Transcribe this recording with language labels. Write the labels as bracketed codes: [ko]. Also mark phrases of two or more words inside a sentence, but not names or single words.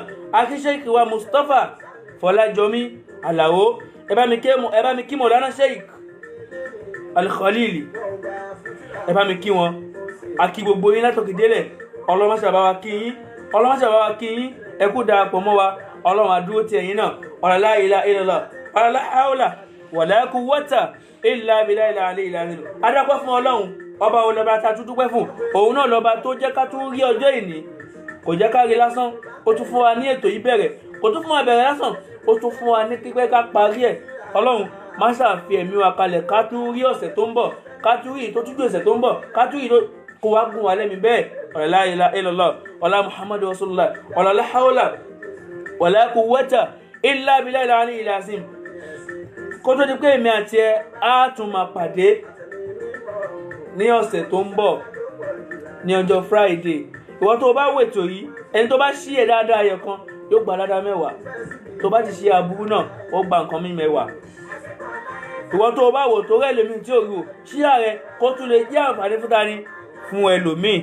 [yo] Akí Sheikh wa Mustapha Fọlájọmí Àlàó. Ẹ bá mi kí Mọ̀lánà Sheikh Al-Khalili. Ẹ bá mi kí wọn. Akí gbogbo yín látòkè délẹ̀. Ọlọ́run ṣàbáwá kíyín. Ọlọ́run ṣàbáwá kíyín. Ẹ kú darapọ̀ mọ́ wa. Ọlọ́run adúró ti ẹ̀yin náà. [ar] لا إله إلا الله لا حول ولا قوة إلا بالله العلي العظيم. [yo] Adápẹ́ fún Ọlọ́run. Ọba olọba ta dúpẹ́ fún. Òun náà lọ́ba tó jẹ́ ká tún rí ọjọ́ ìní. Kò jẹ́ ká rí lásán. Ó tún fún wa ní ètò yìí bẹ̀rẹ̀. Kò tún fún wa bẹ̀rẹ̀ lásán. Ó tún fún wa ní pípẹ́ ká parí ẹ̀. Ọlọ́run má ṣàfi ẹ̀mí wa kalẹ̀ ká tún rí ọ̀sẹ̀ tó ń bọ̀. Ká tún rí tó tún jù ọ̀sẹ̀ tó ń bọ̀. Ká tún rí kó wá gùn wa lẹ́mi bẹ́ẹ̀. [ar] لا إله إلا الله. ومحمد رسول الله. لا حول ولا قوة إلا بالله العلي العظيم. [yo] Kó tó di pé èmi àti ẹ á tún máa pàdé ní ọ̀sẹ̀ tó ń bọ̀ ní ọjọ́ Friday. Ìwọ tó bá wètò yìí ẹni tó bá ṣí ẹ dáadáa ẹyọ kan yóò gba dáadáa 10. Tó bá ti ṣe aburú náà ó gba nǹkan mí 10. Ìwọ tó bá wò tó rẹ̀ lómi tí ò rí o ṣí ààrẹ kó tún lè jẹ́ àǹfààní fún tani fún ẹlòmíì.